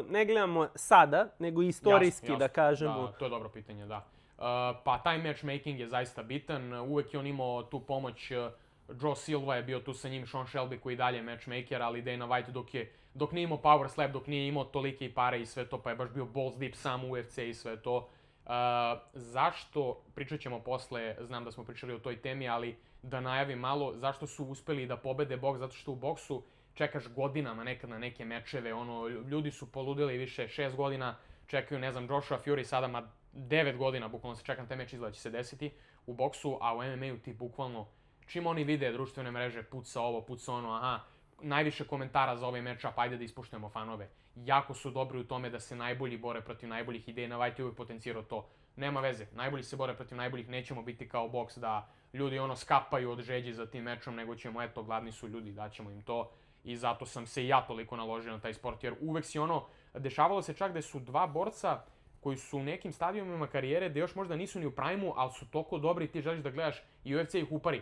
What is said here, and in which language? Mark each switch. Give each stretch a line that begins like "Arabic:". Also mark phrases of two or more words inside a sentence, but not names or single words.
Serbian: Ne gledamo sada, nego istorijski, da kažemo. Da, to je dobro pitanje, da. Pa taj matchmaking je zaista bitan. Uvek je on imao tu pomoć. Joe Silva je bio tu sa njim, Sean Shelby koji dalje matchmaker, ali Dana White dok nije imao power slap, dok nije imao tolike pare i sve to, pa je baš bio
English: balls deep
Serbian: sam u UFC i sve to. Zašto, pričat ćemo posle, znam da smo pričali o toj temi, ali da najavim malo, zašto su uspeli da pobede boks, zato što u boksu čekaš godinama nekad na neke mečeve, ljudi su poludili više, 6 godina čekaju, ne znam, Joshua Fury sada, 9 godina bukvalno se čeka na taj meč, izgleda će se desiti u boksu, a u MMA-u ti bukvalno, čim oni vide društvene mreže, puca ovo, puca ono, aha, najviše komentara za ovaj match-up, ajde da ispuštujemo fanove. Jako su dobri u tome da se najbolji bore protiv najboljih i Dana White je uvijek potencirao to. Nema veze, najbolji se bore protiv najboljih, nećemo biti kao boks da ljudi skapaju od žeđi za tim mečom, nego ćemo, eto, gladni su ljudi, daćemo im to. I zato sam se i ja toliko naložio na taj sport, jer uvek si dešavalo se čak da su dva borca koji su u nekim stadijumima karijere da još možda nisu ni u prime-u, ali su toliko dobri i ti želiš da gledaš i UFC ih upari.